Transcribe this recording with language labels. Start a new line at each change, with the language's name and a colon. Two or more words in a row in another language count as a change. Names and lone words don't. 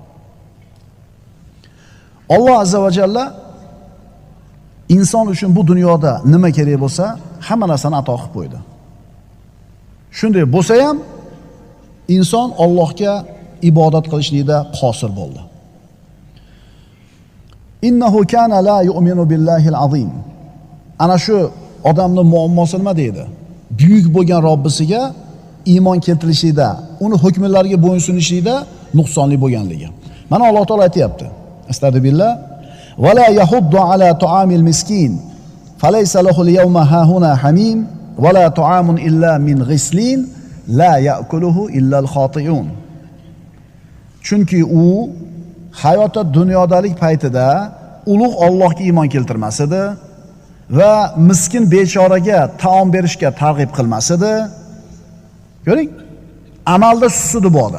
Uzbek: Alloh
Arabic: عز وجل
Uzbek: inson uchun bu dunyoda nima kerak bo'lsa, hamma narsani ato qilib qo'ydi. Shunday bo'lsa ham inson Allohga ibodat qilishlikda qosir bo'ldi.
Arabic: إنه كان لا يؤمن بالله العظيم.
Uzbek: Ana shu odamning muammosi nima deydi? Buyuk bo'lgan Robbisiga iymon keltirishlikda, uni hukmlariga bo'ysunishlikda nuqsonli bo'lganligi. Mana Alloh taolo aytayapti. Astagfirullah.
Arabic: ولا يحض على طعام المسكين فليس له اليوم هاهنا حميم ولا طعام إلا من غسلين لا يأكله إلا الخاطئون.
Uzbek: Chunki u hayotda dunyodalik paytida ulug' Allohga iymon keltirmas edi va miskin bechoraga taom berishga targ'ib qilmas edi. Ko'ring, amalda susudi bu odam.